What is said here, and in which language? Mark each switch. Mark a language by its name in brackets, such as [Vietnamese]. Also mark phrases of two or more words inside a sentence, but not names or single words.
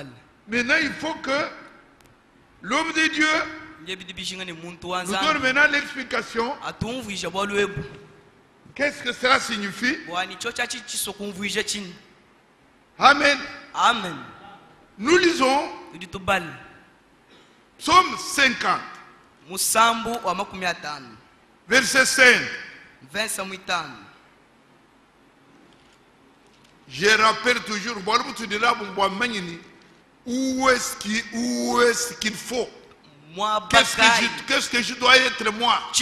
[French] Maintenant, il faut que l'homme de Dieu nous donne maintenant l'explication. Qu'est-ce que cela signifie? Amen. Amen. Nous lisons Psaume 50, [Luba-Katanga] Musambu wa makumi atano. [French] verset 5. [Luba-Katanga] Verset mwitano. [French] Je rappelle toujours, où est-ce qu'il faut? Qu'est-ce que je dois être moi?